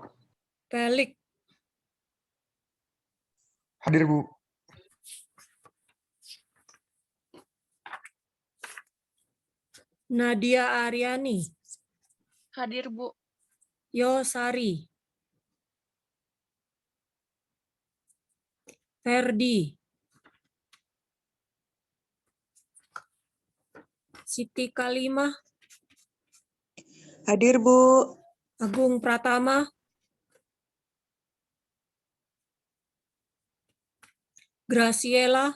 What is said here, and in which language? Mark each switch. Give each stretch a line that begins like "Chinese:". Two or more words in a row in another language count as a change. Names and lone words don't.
Indonesian: Pelik. Hadir Bu. Nadia Aryani. Hadir Bu. Yosari. Ferdi. Siti Kalimah. Hadir Bu. Agung Pratama. Graciela.